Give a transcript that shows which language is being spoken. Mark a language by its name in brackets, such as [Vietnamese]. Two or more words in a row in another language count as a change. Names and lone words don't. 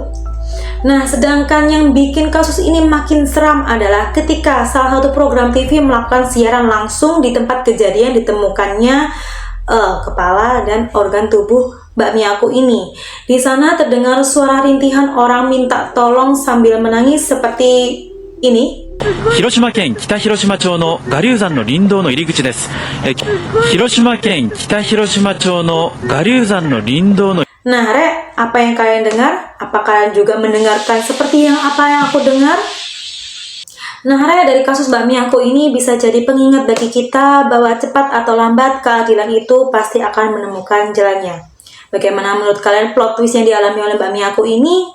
[Indonesian] Nah, sedangkan yang bikin kasus ini makin seram adalah ketika salah satu program TV melakukan siaran langsung di tempat kejadian ditemukannya kepala dan organ tubuh Mbak Miyako ini. Di sana terdengar suara rintihan orang minta tolong sambil menangis seperti ini. [Japanese] 広島県北広島町の我流山の林道の入り口です。広島県北広島町の我流山の林道の [Indonesian] Nah, Rek, apa yang kalian dengar? Apa kalian juga mendengarkan seperti apa yang aku dengar? Nah, Rek, dari kasus Mbak Miyako ini bisa jadi pengingat bagi kita bahwa cepat atau lambat keadilan itu pasti akan menemukan jalannya. Bagaimana menurut kalian [English] plot twist [Indonesian] yang dialami oleh Mbak Miyako ini?